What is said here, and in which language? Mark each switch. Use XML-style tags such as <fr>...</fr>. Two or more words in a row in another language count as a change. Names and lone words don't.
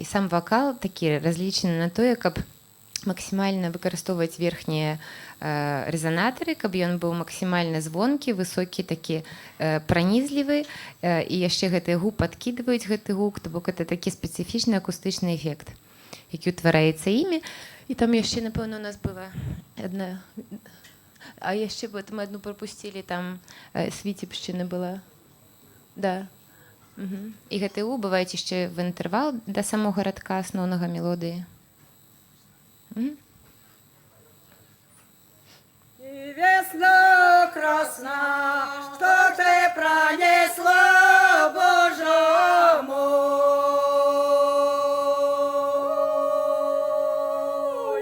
<be>сам вакал такі разлічаны на тое, каб максімальна выкарыстоўваць верхнія рэзанатары, каб ён быў максімальна звонкі, высокі, такі пранізлівы, і яшчэ гэтыя гу падкідваюць гэты гук, то бок это такі спецыфічны акустычны эфект, які ўтвараецца імі. І там яшчэ, напэўна, у нас была адна, а яшчэ мы адну прапусцілі, там свіцебшчына была. Да. Угу. І гэты у бываюць яшчэ в інтэрвал да самога радка асноўнага мелодыі.</be> <ru>И весна красна, что ты пронесла, Боже мой.</ru>